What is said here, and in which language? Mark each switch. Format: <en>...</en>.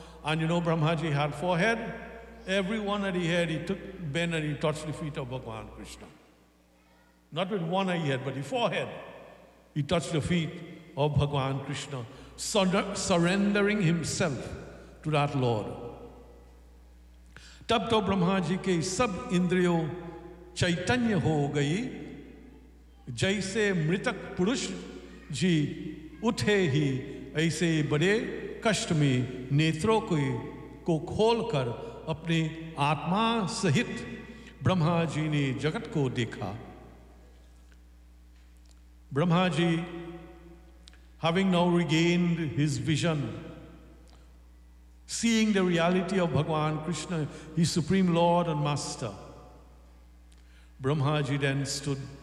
<en>And you know, Brahmaji had forehead. Everyone that he had, he took, bent and he touched the feet of Bhagwan Krishna. Not with one eye he had, but the forehead. He touched the feet of Bhagwan Krishna, surrendering himself to that Lord.</en> <hi>तब तो ब्रह्मा जी के सब इंद्रियों चैतन्य हो गई, जैसे मृतक पुरुष जी उठे ही ऐसे बड़े कष्ट में नेत्रों को खोलकर अपने आत्मा सहित ब्रह्मा जी ने जगत को देखा।</hi> <en>Brahma ji having now regained his vision, seeing the reality of Bhagwan Krishna, his Supreme Lord and Master, Brahmaji then stood.</en>